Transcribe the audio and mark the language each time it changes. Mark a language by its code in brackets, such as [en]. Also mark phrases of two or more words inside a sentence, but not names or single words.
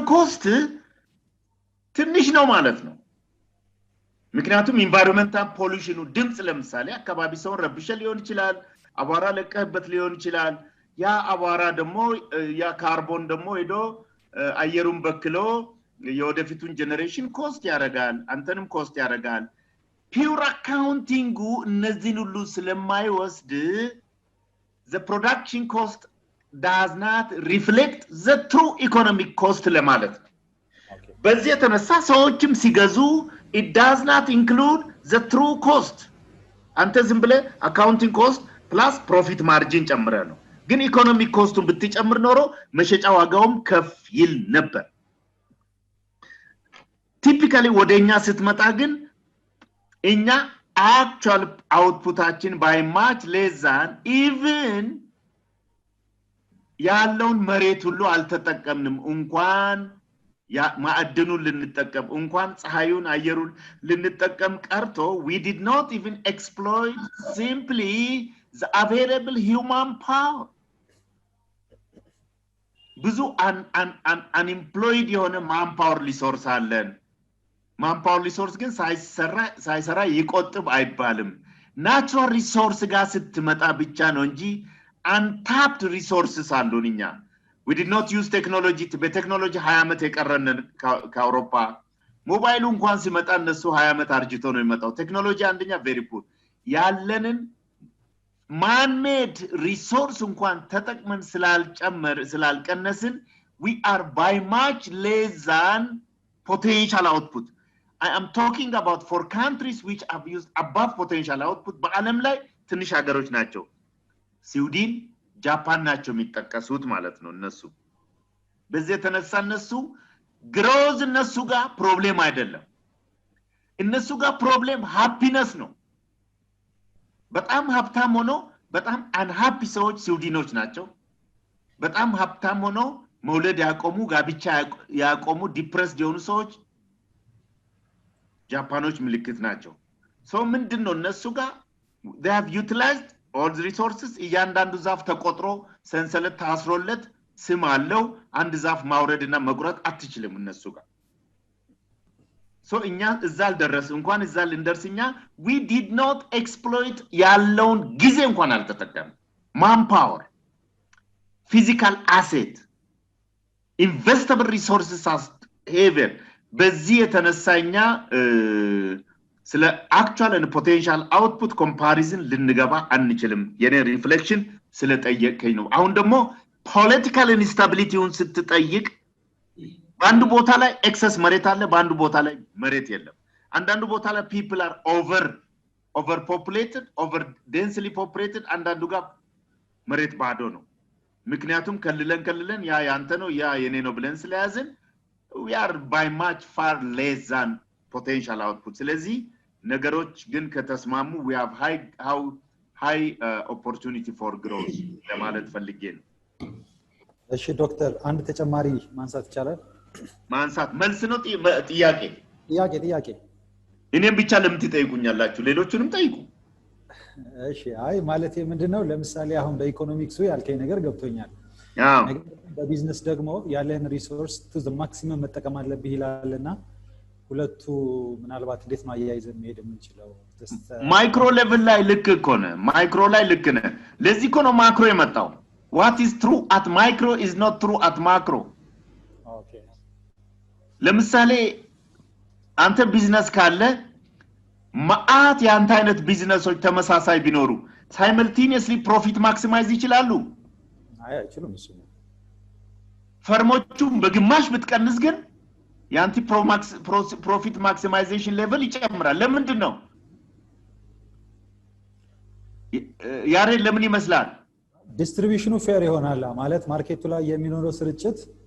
[am] ኮስት ትንሽ ነው ማለት ነው ምክንያቱም ኢንቫይሮንመንታል ፖሉሽኑ ድምጽ ለምሳሌ አካባቢ ሰው ረብሸ ሊሆን ይችላል አቧራ ለቀህበት ሊሆን ይችላል ያ አቧራ ደግሞ ያ ካርቦን ደግሞ ሄዶ አየሩን በክሎ የወደፊቱን ጄነሬሽን ኮስት ያረጋል አንተንም ኮስት ያረጋል ፒውር አካውንቲንጉ እነዚህን ሁሉ ስለማይወስድ [en] the production cost does not reflect the true economic cost [am] ለማለት ነው በዚህ የተነሳ ሰዎችም ሲገዙ [en] it does not include the true cost [am] አንተ ዝም ብለህ [en] accounting cost plus profit margin [am] ጨምረህ ነው ግን ኢኮኖሚክ ኮስቱን ብትጨምር ኖሮ መሸጫ ዋጋውም ከፍ ይል ነበር [en] typically [am] ወደኛ ስትመጣ ግን እኛ [en] actual outputአችን by much less than even [am] ያለውን መሬት ሁሉ አልተጠቀምንም እንኳን ያ ማዕድኑን ልንጠቀም እንኳን ፀሐዩን አየሩን ልንጠቀም ቀርቶ [en] we did not even exploit simply the available human power [am] ብዙ unemployed የሆነ [en] manpower resource [am] አለን [en] manpower resource [am] ግን ሳይሰራ ይቆጥብ አይባልም natural resource ጋር ስትመጣ ብቻ ነው እንጂ [en] untapped resources [am] አሉንኛ [en] we did not use technology [am] በቴክኖሎጂ 20 አመት የቀረነን ከአውሮፓ ሞባይሉ እንኳን ሲመጣ እነሱ 20 አመት አርጅቶ ነው የሚመጣው ቴክኖሎጂ አንደኛ [en] very poor [am] ያለንን man made resource እንኳን ተጠቅመን ስላልቀነስን [en] we are by much less than potential output I am talking about for countries which have used above potential [am] output በአለም ላይ ትንሽ ሀገሮች ናቸው ስዊድን ጃፓን ናቸው የሚጠቀሱት ማለት ነው እነሱ በዚህ የተነሳ እነሱ ግሮዝ እነሱ ጋር ፕሮብሌም አይደለም እነሱ ጋር ፕሮብሌም ሃፒነስ ነው በጣም ሀብታም ሆኖ በጣም አንሃፒ ሰዎች ስዊድኖች ናቸው በጣም ሀብታም ሆኖ መውለድ ያቆሙ ጋብቻ ያቆሙ ዲፕረስድ የሆኑ ሰዎች ጃፓኖች ምልክት ናቸው ሶ ምንድነው እነሱ ጋር [en] they have utilized all the resources [am] እያንዳንዱ ዛፍ ተቆጥሮ ሰንሰለት ታስሮለት ስም አለው አንድ ዛፍ ማውረድና መቁረጥ አትችልም እነሱ ጋር so እኛ እዛል ደረስ እንኳን እዛል እንደርስኛ [en] we did not exploit [am] ያለውን ጊዜ እንኳን አልተጠቀም manpower [en] physical asset investable resources as haven [am] በዚህ የተነሳኛ ስለ [en] actual and potential output comparison [am] ልንገባ አንችልም የኔ ሪፍሌክሽን ስለጠየቀኝ ነው አሁን ደግሞ [en] political instabilityውን [am] ስትጠይቅ በአንድ ቦታ ላይ excess መሬት አለ በአንድ ቦታ ላይ መሬት የለም አንዳንድ ቦታ ላይ [en] people are overpopulated over densely populated [am] አንዳንዱ ጋር መሬት ባዶ ነው ምክንያቱም ከልለን ያ ያንተ ነው ያ የኔ ነው ብለን ስለያዝን [en] we are by much far less than potential output [am] ስለዚህ ነገሮች ግን ከተስማሙ [en] we have high opportunity for growth [am] ለማለት ፈልጌ ነው እሺ ዶክተር አንድ ተጨማሪ ማንሳት ይቻላል ማንሳት መልስ ነው ጥያቄ እኔም ብቻ ለምን ትጠይቁኛላችሁ ሌሎቹንም ጠይቁ እሺ አይ ማለት ምንድነው ለምሳሌ አሁን በኢኮኖሚክሱ ያልከኝ ነገር ገብቶኛል ነገር በቢዝነስ ደግሞ ያለን ሪሶርስ [en] to the maximum [am] መጠቀም አለብህ ይላልና ሁለቱ ምናልባት እንዴት ነው አያይዘን መሄድ የምንችለው ማይክሮ ሌቭል ላይ ልክ እኮ ነው ማይክሮ ላይ ልክ ነው ለዚህ እኮ ነው ማክሮ የመጣው [en] what is true at micro is not true at macro [am] okay ለምሳሌ አንተ ቢዝነስ ካለ ማአት ያንተ አይነት ቢዝነሶች ተመሳሳይ ቢኖሩ [en] simultaneously profit maximize [am] ይችላሉ አይችሉም እሱ ፈርሞቹም በግማሽ ብትቀንስ ግን ያንቲ [en] profit maximization level [am] ይጨምራል ለምንድን ነው ያሬ ለምን ይመስላል ዲስትሪቢዩሽኑ ፌር ይሆናል ማለት ማርኬቱ ላይ የሚኖረው ስርጭት